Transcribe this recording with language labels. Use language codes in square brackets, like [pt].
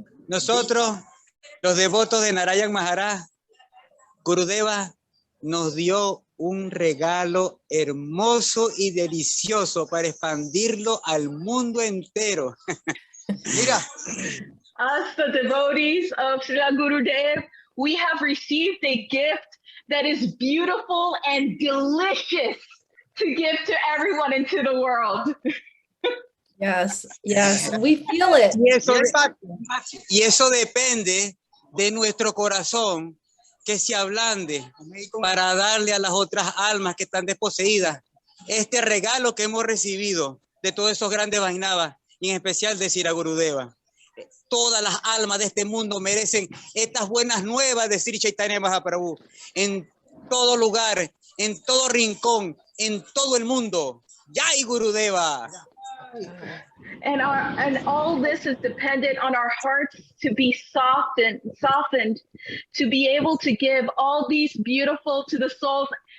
[es] nosotros, los devotos de Narayan Maharaj, Gurudeva nos dio un regalo hermoso y delicioso para expandirlo al mundo entero. Mira, [en] Us, the devotees of Srila Gurudev, we have received a gift that is beautiful and delicious to give to everyone into the world. Yes, yes, we feel it. [es] Y eso depende de nuestro corazón que se ablande para darle a las otras almas que están desposeídas este regalo que hemos recibido de todos esos grandes Vaisnavas, y en especial de Sri Gurudeva. Todas las almas de este mundo merecen estas buenas nuevas de Sri Chaitanya Mahaprabhu en todo lugar, en todo rincón, en todo el mundo. Jai Gurudeva. [en] And all this is dependent on our hearts to be softened, to be able to give all these beautiful to the souls.